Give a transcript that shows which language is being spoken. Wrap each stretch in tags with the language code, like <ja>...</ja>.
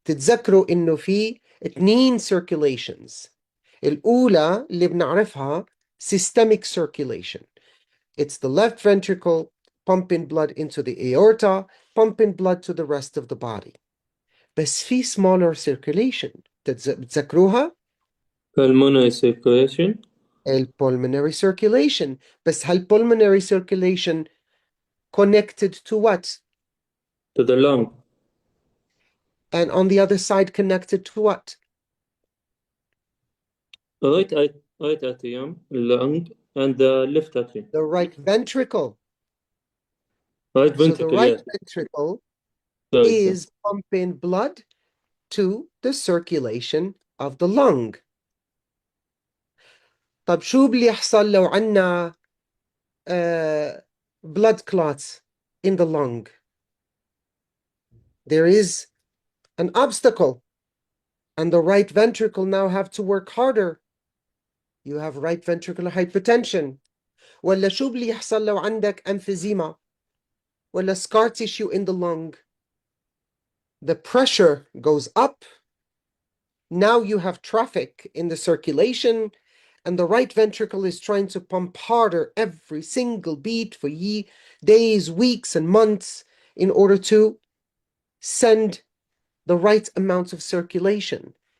<ar>تتذكروا إنه في 2 circulations. الأولى اللي بنعرفها systemic circulation.</ar> <en>It's the left ventricle pumping blood into the aorta, pumping blood to the rest of the body.</en> <ar>بس في</ar> <en>smaller circulation.</en> <ar>تتذكروها؟</ar> <en>Pulmonary circulation الpulmonary circulation. بس هالpulmonary circulation connected to what? to the lung, And on the other side connected to what? right atrium, lung, and the left atrium. The right ventricle. Right So the ventricle, right yes. ventricle Sorry, sorry. is pumping blood to the circulation of the lung.</en> <ar>طب شو اللي يحصل لو عنا</ar> <en>blood clots in the lung? There is an obstacle and the right ventricle now have to work harder. You have right ventricular hypertension.</en> <ar>ولا شو اللي يحصل لو عندك emphysema ولا</ar> <en>scar tissue in the lung? The pressure goes up. Now you have traffic in the circulation, and the right ventricle is trying to pump harder every single beat for days, weeks, and months in order to send the right amount of circulation.</en>